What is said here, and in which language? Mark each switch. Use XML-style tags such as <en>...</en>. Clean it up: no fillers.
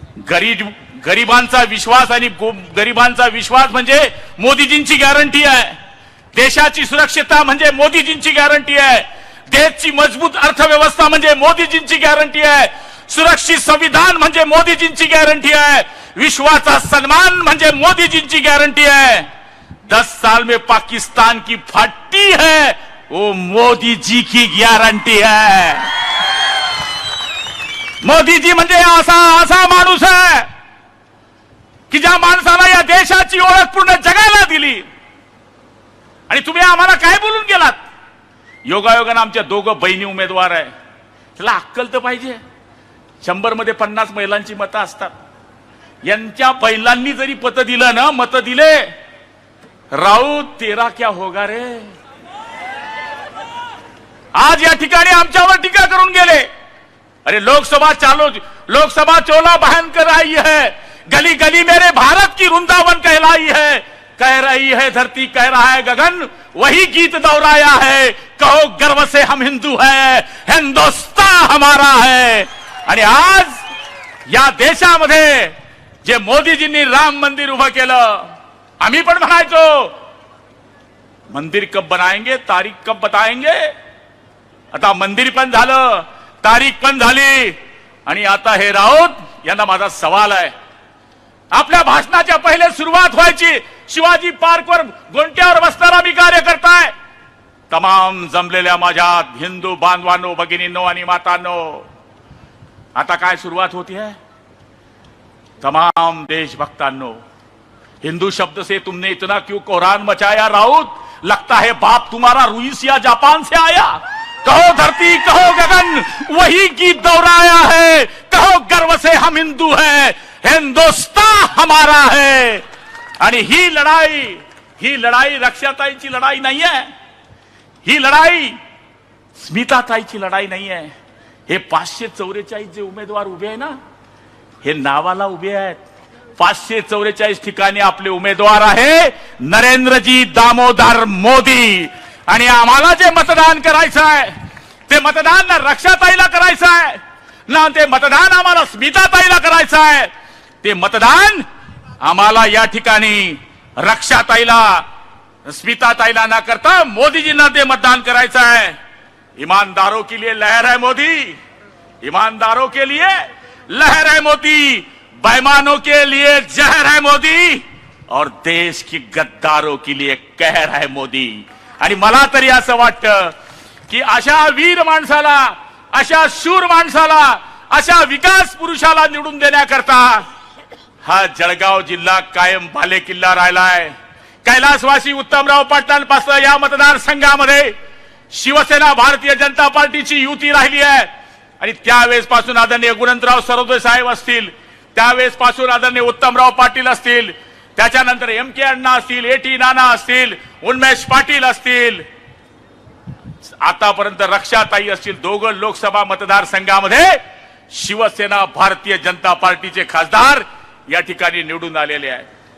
<mr>गरिबांचा विश्वास आणि गरिबांचा विश्वास म्हणजे मोदीजींची गॅरंटी आहे. देशाची सुरक्षितता म्हणजे मोदीजींची गॅरंटी आहे. देशाची मजबूत अर्थव्यवस्था म्हणजे मोदीजींची गॅरंटी आहे. सुरक्षित संविधान म्हणजे मोदीजींची गॅरंटी आहे. विश्वाचा सन्मान म्हणजे मोदीजींची गॅरंटी</mr> <hi>है. 10 साल में पाकिस्तान की फटी है वो मोदी जी की गॅरंटी है.</hi> <mr>मोदीजी म्हणजे असा माणूस आहे की ज्या माणसाला या देशाची ओळख पूर्ण जगाला दिली. आणि तुम्ही आम्हाला काय बोलून गेलात? योगायोगानं आमच्या 2 बहिणी उमेदवार आहे. त्याला अक्कल तर पाहिजे. 100 मध्ये 50 महिलांची मतं असतात. यांच्या महिलांनी जरी मतं दिलं ना, मतं दिले,</mr> <hi>राऊत तेरा क्या होगा रे.</hi> <mr>आज या ठिकाणी आमच्यावर टीका करून गेले.</mr> <hi>अरे लोकसभा चोला बहन कर आई है, गली गली मेरे भारत की वृंदावन कहलाई है. कह रही है धरती, कह रहा है गगन, वही गीत दोहराया है. कहो गर्व से हम हिंदू हैं, हिंदुस्तान हमारा है.</hi> <mr>आणि आज या देशामध्ये जे मोदीजींनी राम मंदिर उभं केलं, आम्ही पण म्हणायचो</mr> <hi>मंदिर कब बनाएंगे, तारीख कब बताएंगे.</hi> <mr>आता मंदिर पण झालं, तारीख पण झाली. आणि आता हे राऊत यांना माझा सवाल आहे. आपल्या भाषणाच्या पहिले सुरुवात व्हायची शिवाजी पार्कवर गोंट्यावर बसणारा मी कार्यकर्ता आहे. तमाम जमलेल्या माझ्या हिंदू बांधवांनो, भगिनींनो आणि मातांनो, आता काय सुरुवात</mr> <hi>होती है?</hi> <mr>तमाम देशभक्तांनो,</mr> <hi>हिंदू शब्द से तुमने इतना क्यों कोहरान मचाया राउत? लगता है बाप तुम्हारा रूस या जापान से आया. कहो धरती, कहो गगन, वही गीत दोहराया है. कहो गर्व से हम हिंदू हैं, हिंदुस्तान हमारा है.</hi> <mr>आणि ही लढाई रक्षाताईची लढाई नाही आहे. ही लढाई स्मिताताईची लढाई नाही आहे. हे 544 जे उमेदवार उभे आहे ना, हे नावाला उभे आहेत. 544 ठिकाणी आपले उमेदवार आहे नरेंद्रजी दामोदर मोदी. आणि आम्हाला जे मतदान करायचं आहे ते मतदान ना रक्षाताईला करायचं आहे ना ते मतदान आम्हाला स्मिताताईला करायचं आहे. ते मतदान आम्हाला या ठिकाणी रक्षाताईला स्मिताताईला न करता मोदीजींना ते मतदान करायचं आहे.</mr> <hi>ईमानदारों के लिए लहर है मोदी, ईमानदारों के लिए लहर है मोदी, बेईमानों के लिए जहर है मोदी और देश की गद्दारों के लिए कहर है मोदी.</hi> <mr>आणि मला तरी असं वाटतं की अशा वीर माणसाला, अशा शूर माणसाला, अशा विकास पुरुषाला निवडून देण्याकरता हा जळगाव जिल्हा कायम बालेकिल्ला राहिलाय. कैलासवासी उत्तमराव पाटलांपासून या मतदारसंघामध्ये शिवसेना भारतीय जनता पार्टीची युती राहिली आहे आणि त्यावेळेस पासून आदरणीय गुणवंतराव सरोदे साहेब असतील, त्यावेळेस पासून आदरणीय उत्तमराव पाटील असतील, त्याच्यानंतर MK अण्णा असतील, AT नाना असतील, उन्मेष पाटील असतील, आतापर्यंत रक्षाताई असतील, दोघं लोकसभा मतदारसंघामध्ये शिवसेना भारतीय जनता पार्टीचे खासदार या ठिकाणी निवडून आलेले आहे.</mr>